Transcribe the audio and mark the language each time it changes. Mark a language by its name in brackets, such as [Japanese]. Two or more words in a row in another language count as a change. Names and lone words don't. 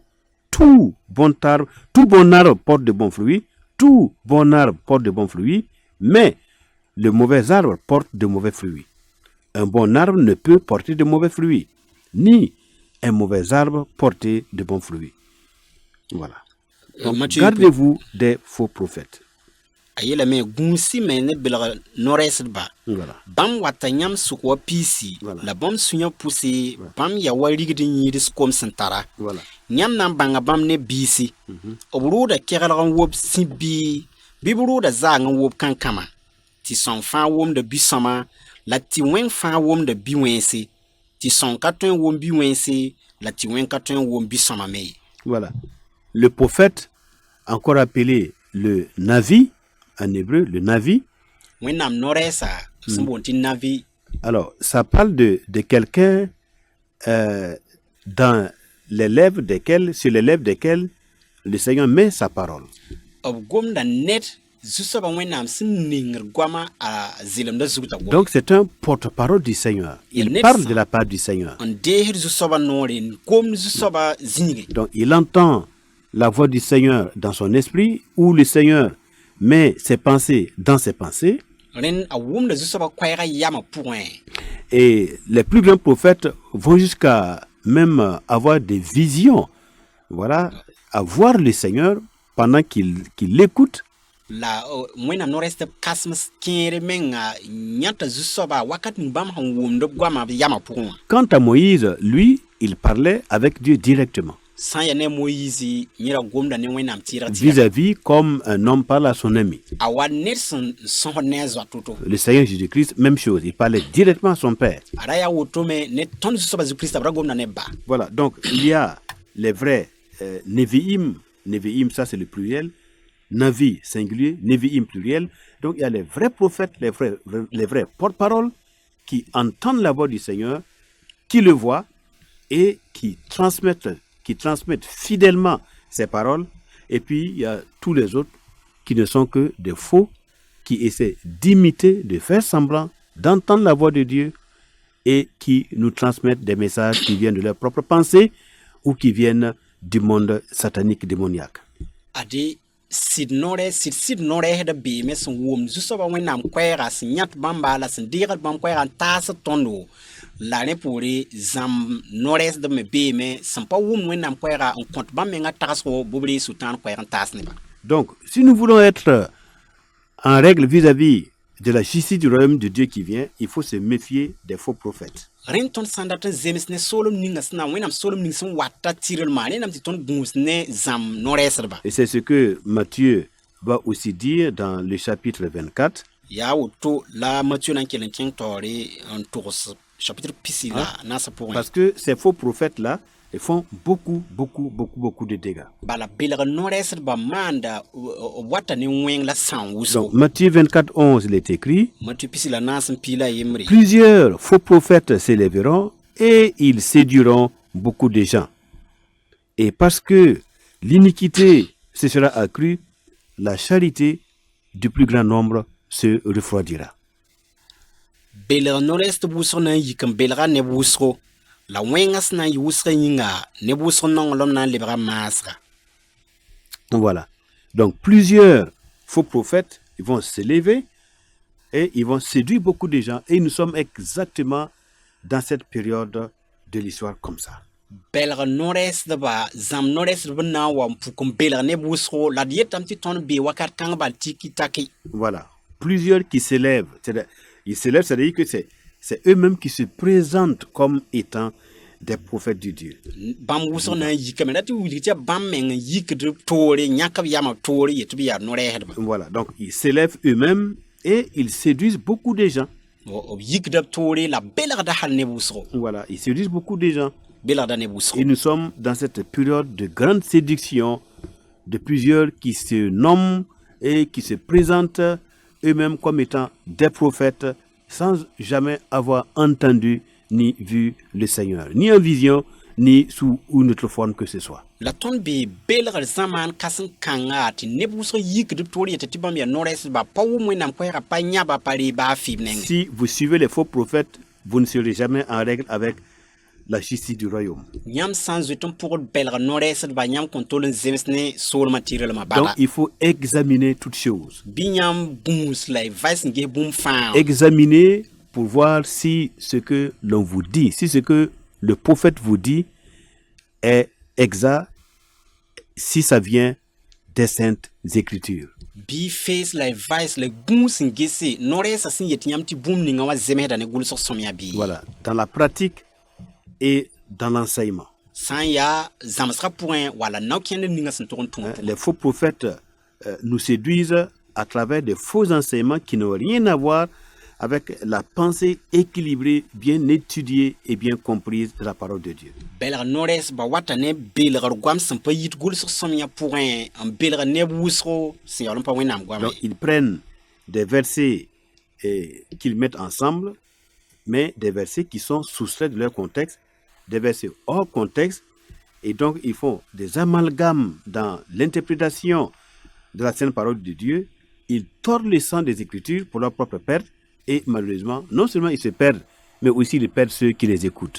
[French] Tout bon arbre porte de bons fruits, tout bon arbre porte de bons fruits, mais le mauvais arbre porte de mauvais fruits. Un bon arbre ne peut porter de mauvais fruits, ni un mauvais arbre porter de bons fruits. Voilà. Donc, Matthieu- gardez-vous des faux prophètes. [Mossi] a yeelame gũusi me ne belg no-rɛɛsdbã [French] Voilà. [Mossi] bãmb wata yãmb sʋk wa piisi [French] Voilà. [Mossi] la bãmb sũ-yã pʋse bãmb ya wa rigd n yĩids kom sẽn tara [French] Voilà. [Mossi] yãmb na n bãnga bãmb ne biisi b rʋʋda keglg n wob sĩ-bii bɩ b rʋʋda zaang n wob kãn-kãma tɩ sõng fãa womda bi-sõma la tɩ wẽng fãa womda bi-wẽnse tɩ sõng ka tõe n wom bi-wẽnse la tɩ wẽng ka tõe n wom bi-sõma me ye [French] Voilà. Le prophète, encore appelé le Navi, en hébreu, le Navi, [Mossi] wẽnnaam no-rɛɛsa sẽn boond tɩ navi [French] alors ça parle de quelqu'un dans les lèvres desquels, sur les lèvres desquels le Seigneur met sa parole. [Mossi] b gomda ned zu-soabã wẽnnaam sẽn ningr goamã a zelemda zugda gom [French] Donc c'est un porte-parole du Seigneur. Il Il parle n'est- de la part du Seigneur. [Mossi] n deesd zu-soabã noore n gomd zu-soabã zĩige [French] Donc il entend la voix du Seigneur dans son esprit, ou le Seigneur met ses pensées dans ses pensées. [Mossi] rẽnd a wʋmda zu-soabã koɛɛgã yamã pʋgẽ [French] Et les plus grands prophètes vont jusqu'à même avoir des visions. Voilà, à voir le Seigneur pendant qu'il l'écoute. [Mossi] la wẽnnaam no-rɛɛsd b kãsem kẽere menga yãta zu-soabã wakat ning bãmb sẽn wʋmd b goamã b yamã pʋgẽ wã [French] Quant à Moïse, lui, il parlait avec Dieu directement. [Mossi] San ya ne Moïse nyira gomda ne wẽnnaam tɩɩrg tɩ [French] vis-à-vis comme un homme parle à son ami. [Mossi] a wa ned sẽn sõsd ne a zoa to-to. [French] Le Seigneur Jésus-Christ, même chose, il parlait directement à son Père. [Mossi] A ra yaa woto me ne tõnd Zu-soabã Zu-Kiristã b ra gomda ne ba. [French] Voilà, donc il y a les vrais Nevi'im. Nevi'im, ça c'est le pluriel. Navi, singulier. Nevi'im, pluriel. Donc il y a les vrais prophètes, les vrais porte-paroles qui entendent la voix du Seigneur, qui le voient et qui transmettent fidèlement ces paroles. Et puis il y a tous les autres qui ne sont que des faux, qui essaient d'imiter, de faire semblant, d'entendre la voix de Dieu et qui nous transmettent des messages qui viennent de leur propre pensée ou qui viennent du monde satanique démoniaque. [Mossi] Ade sɩd no-rɛɛsd beeme sẽn wʋmd Zu-soabã wẽnnaam koɛɛga sẽn yãt bãmba la sẽn deegd bãmb koɛɛgã n taasd tõndo la rẽ poore zãmb no-rɛɛsd me beeme sẽn pa wʋmd wẽnnaam koɛɛga n kõt bãmb mengã tagsgo b b ree sʋtãan koɛɛg n taas neba. [French] Donc, si nous voulons être en règle vis-à-vis de la justice du royaume de Dieu qui vient, il faut se méfier des faux prophètes. [Mossi] Rẽnd tõnd sã n dat n zems ne soolem ninga sẽn na wẽnnaam soolem ning sẽn wata tɩrlmã rẽnnaam tɩ tõnd gũus ne zãmb no-rɛɛsdba. [French] Et c'est ce que Matthieu va aussi dire dans le chapitre 24. [Mossi] Yaa woto la Matthieu na n kell n kẽng taoore n togs chapitre pisi la naasa pʋgẽ. [French] Parce que ces faux prophètes-là, ils font beaucoup de dégâts. [Mossi] Bala belg no-rɛɛsdbã maanda b wata ne wẽng la sãn wʋsgo. [French] Donc, Matthieu 24, 11, il est écrit: [Mossi] Matthieu pisi la naas n pii la a yembre. [French] plusieurs faux prophètes s'élèveront et ils séduiront beaucoup de gens. Et parce que l'iniquité se sera accrue, la charité du plus grand nombre se refroidira. [Mossi] Belg no-rɛɛsd wʋsg na n yik n belga neb wʋsgo la wẽngã sẽn na n yɩ wʋsgã yĩnga neb wʋsg nonglem na n lebga maasga. [French] Voilà. Donc, plusieurs faux prophètes, ils vont s'élever et ils vont séduire beaucoup de gens. Et nous sommes exactement dans cette période de l'histoire comme ça. [Mossi] Belg no-rɛɛsdba zãmb no-rɛɛsdb na n wa n puk n belg neb wʋsgo la d yetame tɩ tõnd bee wakat kãng bal tiki-taki. [French] Voilà. Plusieurs qui s'élèvent. Ils s'élèvent, c'est-à-dire que c'est eux-mêmes qui se présentent comme étant des prophètes de Dieu. [Mossi] Bãmb wʋsg na n yikame la tɩ wilg tɩ bãmb meng n yikd toore yãk b yama toore yetɩ b yaa no-rɛɛsdba. [French] Voilà. Donc, ils s'élèvent eux-mêmes et ils séduisent beaucoup de gens. [Mossi] B yikda b toore la belgda hal neb wʋsgo. [French] Voilà. Ils séduisent beaucoup de gens. [Mossi] Belgda neb wʋsgo. [French] Et nous sommes dans cette période de grande séduction de plusieurs qui se nomment et qui se présentent eux-mêmes comme étant des prophètes sans jamais avoir entendu ni vu le Seigneur, ni en vision, ni sous une autre forme que ce soit. [Mossi] La tõnd bee belgr zãmaan kãseng kãnga tɩ neb wʋsg yikd b toor yetɩ tɩ bãmb yaa no-rɛɛsdba pa wʋm wẽnnaam koɛɛga pa yãba pa reeba a fɩɩb nengẽ. [French] Si vous suivez les faux prophètes, vous ne serez jamais en règle avec la justice du royaume. [Mossi] Yãmb sã n zoet n pʋgd belg no-rɛɛsdba yãmb kõn tol n zems ne soolmã tɩrlmã [French] Donc bala. il faut examiner toutes choses. [Mossi] Bɩ yãmb gũus la y vais n ges bũmb fãa. [French] Examiner pour voir si ce que l'on vous dit, si ce que le prophète vous dit est exact, si ça vient des saintes écritures. [Mossi] Bɩ fees la y vais la gũus n gese no-rɛɛsã sẽn yet yãmb tɩ bũmb ninga wã zemsda ne gʋlsg sõmya bɩ. [French] Voilà, dans la pratique et dans l'enseignement. [Mossi] Sã n yaa zãmsgã pʋgẽ wala nao-kẽnd ninga sẽn tʋg n tũud pʋgẽ. [French] Les faux prophètes nous séduisent à travers des faux enseignements qui n'ont rien à voir avec la pensée équilibrée, bien étudiée et bien comprise de la parole de Dieu. [Mossi] Belg no-rɛɛsdba wata ne belgr goam sẽn pa yit gʋlsg sõmyã pʋgẽ n belg neb wʋsgo sẽn yaool n pa wẽnnaam goame. [French] Donc ils prennent des versets qu'ils mettent ensemble, mais des versets qui sont soustraits de leur contexte, des versets hors contexte, et donc ils font des amalgames dans l'interprétation de la sainte parole de Dieu. Ils tordent le sens des Écritures pour leur propre perte, et malheureusement, non seulement ils se perdent, mais aussi ils perdent ceux qui les écoutent.